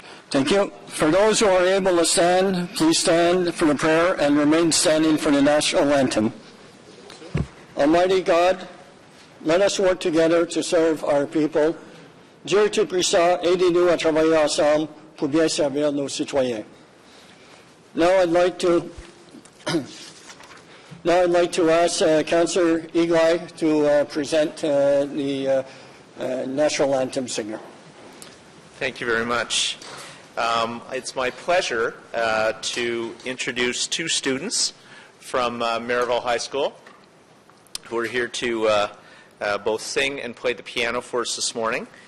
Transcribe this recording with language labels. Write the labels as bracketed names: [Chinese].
[English] Thank you. For those who are able to stand, please stand for the prayer and remain standing for the national anthem. Almighty God, let us work together to serve our people. [French] Dieu Tout-Puissant, aidez-nous à travailler ensemble pour bien servir nos citoyens. [English] Now I'd like to ask Councillor EYYhHBwMKdY to present the national anthem singer. Thank you very much. It's my pleasure to introduce two students from Maryville High School who are here to both sing and play the piano for us this morning.